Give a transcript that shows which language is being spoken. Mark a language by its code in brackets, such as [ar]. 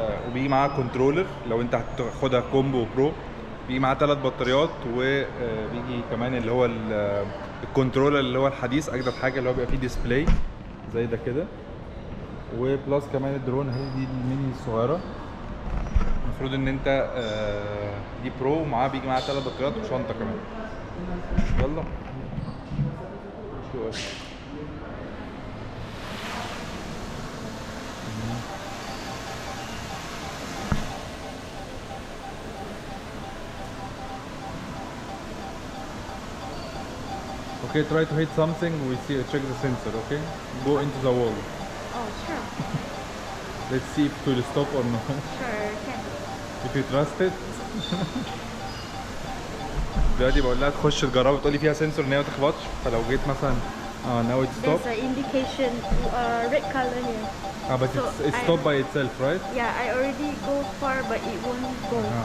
[ar] وبيجي معاها كنترولر لو انت هتاخدها كومبو برو. بيجي معاه 3 بطاريات، وبيجي كمان اللي هو الكنترولر اللي هو الحديث اجدد حاجه، اللي هو بيبقى فيه ديسبلاي زي ده كده. وبلس كمان الدرون اهي، دي الميني الصغيره. المفروض ان انت دي برو، ومعاه بيجي معاه 3 بطاريات وشنطه كمان. [en] يلا Okay, try to hit something. We see. Check the sensor. Okay, go into the wall. Oh, sure. Let's see if it will stop or no. Sure, can. If you trust it. [ar] دلوقتي بقول لها تخش تجربها، بتقولي فيها سنسور ان هي ما تخبطش، فلو جيت مثلا [en] now it stop. There's an indication, red color here. But So it's stopped by itself, right? Yeah, I already go far, but it won't go.